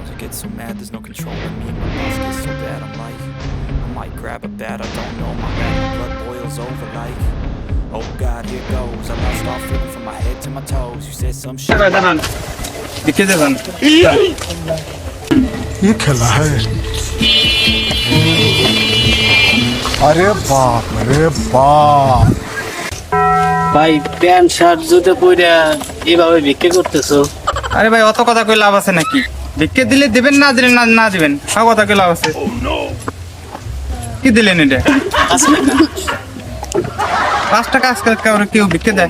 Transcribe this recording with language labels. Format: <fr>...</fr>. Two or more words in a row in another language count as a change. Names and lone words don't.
<en>get so mad, there's no controlling me. My boss gets so bad, I might grab a bat. I don't know, my bad blood boils over like. Oh God, here goes. I lost all feeling from my head to my toes. You said some shit.</en> <hi>ये खेला है अरे बाप रे बाप</hi> <bn>ভাই</bn> <en>pant shirt</en> <bn>জুতো পরে এইভাবে বিক্রি করতেছো? আরে ভাই অত কথা কই লাভ আছে নাকি? ভিক্ষে দিলে দিবেন, না দিলে না দিবেন, সব কথা কই লাভ আছে? কি দিলেন এটা? 5 টাকা আজকাল কাউরে কেউ ভিক্ষে দেয়?</bn>